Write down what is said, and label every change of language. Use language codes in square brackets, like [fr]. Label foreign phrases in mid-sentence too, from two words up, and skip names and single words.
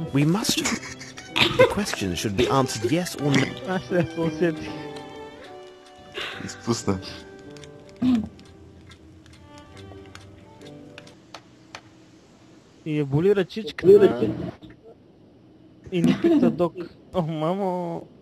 [en] we must have... The question should be answered yes or no. [bg] Аз сега се усетих. Изпусна. И я боли ръчичката. И ни пита док. О, мамо.